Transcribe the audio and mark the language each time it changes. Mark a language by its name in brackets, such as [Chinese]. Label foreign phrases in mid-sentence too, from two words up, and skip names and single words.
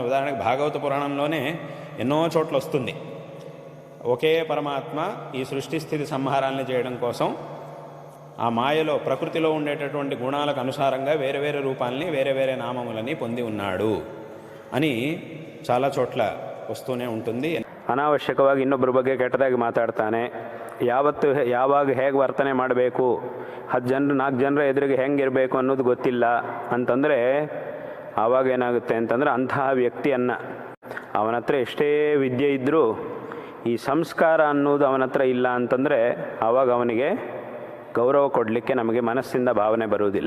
[Telugu] ఉదాహరణకు భాగవత పురాణంలోనే ఎన్నో చోట్ల వస్తుంది, ఒకే పరమాత్మ ఈ సృష్టి స్థితి సంహారాన్ని చేయడం కోసం ఆ మాయలో ప్రకృతిలో ఉండేటటువంటి గుణాలకు అనుసారంగా వేరే వేరే రూపాలని, వేరే వేరే నామములని పొంది ఉన్నాడు అని చాలా చోట్ల వస్తూనే ఉంటుంది. [Kannada] ಅನಾವಶ್ಯಕವಾಗಿ ಇನ್ನೊಬ್ಬರ ಬಗ್ಗೆ ಕೆಟ್ಟದಾಗಿ ಮಾತಾಡ್ತಾನೆ, ಯಾವಾಗ ಹೇಗೆ ವರ್ತನೆ ಮಾಡಬೇಕು, 10 ಜನರು 4 ಜನರ ಎದುರಿಗೆ ಹೆಂಗಿರಬೇಕು ಅನ್ನೋದು ಗೊತ್ತಿಲ್ಲ ಅಂತಂದರೆ ಆವಾಗ ಏನಾಗುತ್ತೆ ಅಂತಂದರೆ ಅಂತಹ ವ್ಯಕ್ತಿಯನ್ನು ಅವನ ಹತ್ರ ಎಷ್ಟೇ ವಿದ್ಯೆ ಇದ್ದರೂ ಈ ಸಂಸ್ಕಾರ ಅನ್ನೋದು ಅವನ ಹತ್ರ ಇಲ್ಲ ಅಂತಂದರೆ ಆವಾಗ ಅವನಿಗೆ ಗೌರವ ಕೊಡಲಿಕ್ಕೆ ನಮಗೆ ಮನಸ್ಸಿಂದ ಭಾವನೆ ಬರುವುದಿಲ್ಲ.